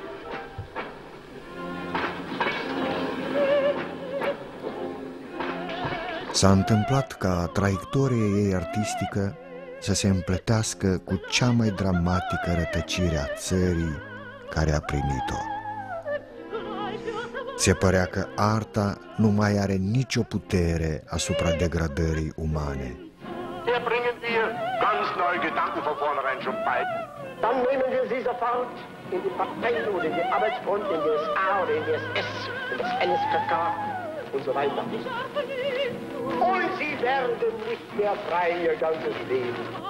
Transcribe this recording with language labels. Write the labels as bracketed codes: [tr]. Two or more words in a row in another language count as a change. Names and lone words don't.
[ro] S-a întâmplat ca traiectoria ei artistică să se împletească cu cea mai dramatică rătăcire a țării care a primit-o. Se părea că arta nu mai are nicio putere asupra degradării umane. [de] Hier bringen wir ganz neue Gedanken von vornherein schon bei. Dann nehmen wir sie sofort in die Partei oder in die Arbeitsfront, in das A oder in das S, in das NSKK und so weiter. Und sie werden nicht mehr frei ihr ganzes Leben.